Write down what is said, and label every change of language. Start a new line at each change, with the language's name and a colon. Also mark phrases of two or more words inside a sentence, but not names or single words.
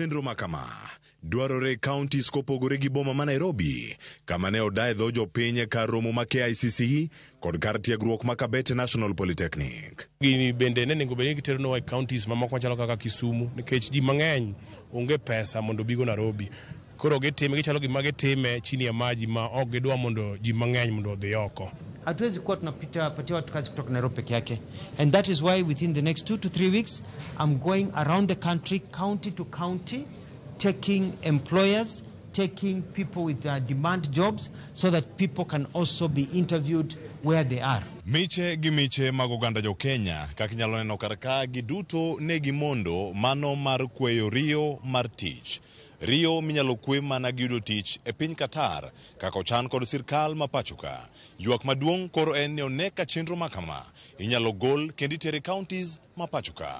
Luo (Kenya and Tanzania): Chenro makama dwarore counties kopogore gi boma ma Nairobi, kama ne odaye dho jopiny kar romo ma KICC kod kar tiegruok ma Kabete National Polytechnic. Gini bende ne nego bende gitero no counties mamoko machalo kaka Kisumu nikech ji mang'eny onge pesa mondo bigo Nairobi. Koro gitime gichalo gima gitime
Swahili: chini ya maji
Luo (Kenya and Tanzania): ma ok gidwa mondo ji mang'eny mondo odhi oko.
Swahili: Hatuwezi kuwa tunapatia watu kazi kutoka Nairobi peke yake.
English: And that is why within the next 2 to 3 weeks I'm going around the country, county to county, taking employers, taking people with demand jobs so that people can also be interviewed where they are.
Luo (Kenya and Tanzania): Miche gi miche mag oganda jo Kenya kaka inyalo neno karka giduto ne gimondo mano mar kweyo riyo mar tich. Riyo minyalo kwe mana gi yudo tich e piny Qatar kaka ochan kod sirkal ma pachoka. Ywak maduong' koro en ni oneka chenro makama inyalo gol kendi tere counties ma pachoka.